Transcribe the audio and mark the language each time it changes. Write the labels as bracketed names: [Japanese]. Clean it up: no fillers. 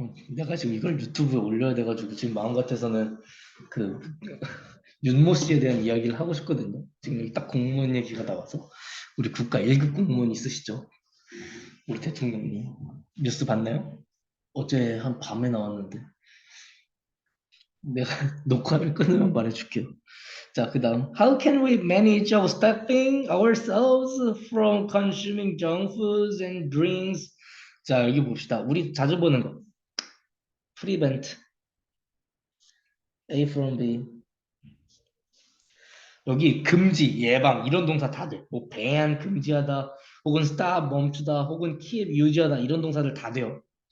[Korean] 내가 지금 이걸 유튜브에 올려야 돼가지고 지금 마음 같아서는 그 윤모 씨에 대한 이야기를 하고 싶거든요. 지금 여기 딱 공무원 얘기가 나와서 우리 국가 1급 공무원 있으시죠? 우리 대통령님 뉴스 봤나요? 어제 한 밤에 나왔는데 내가 녹화를 끊으면 말해줄게요. [English] 자, 그 다음 How can we manage our stopping ourselves from consuming junk foods and drinks? [Korean] 자, 여기 봅시다. 우리 자주 보는 거 [English] prevent A from B. [Korean] 여기 금지, 예방 이런 동사 다 돼. 뭐 ban, 금지하다, 혹은 stop, 멈추다, 혹은 keep, 유지하다 이런 동사들 다 돼요.